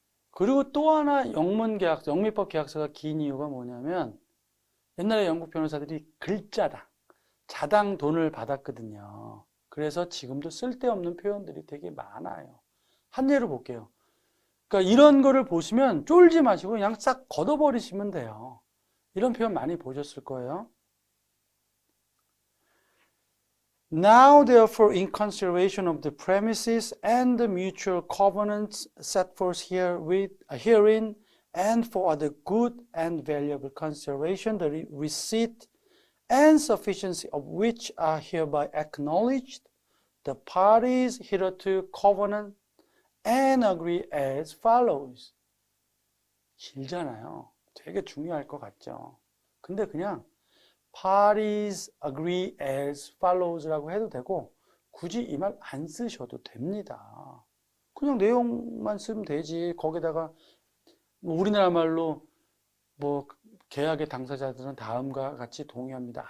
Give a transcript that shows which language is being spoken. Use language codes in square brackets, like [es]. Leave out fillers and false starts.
[ko] 그리고 또 하나 영문계약서, 영미법 계약서가 긴 이유가 뭐냐면 옛날에 영국 변호사들이 글자당, 자당 돈을 받았거든요. 그래서 지금도 쓸데없는 표현들이 되게 많아요. 한 예로 볼게요. 그러니까 이런 거를 보시면 쫄지 마시고 그냥 싹 걷어버리시면 돼요. 이런 표현 많이 보셨을 거예요. [en] Now, therefore, in consideration of the premises and the mutual covenants set forth herein, and for other good and valuable consideration, the receipt and sufficiency of which are hereby acknowledged, the parties hereto covenant and agree as follows. [ko] 길잖아요. 되게 중요할 것 같죠. 근데 그냥 [en] parties agree as follows [ko] 라고 해도 되고 굳이 이 말 안 쓰셔도 됩니다. 그냥 내용만 쓰면 되지. 거기다가 우리나라 말로 뭐 계약의 당사자들은 다음과 같이 동의합니다.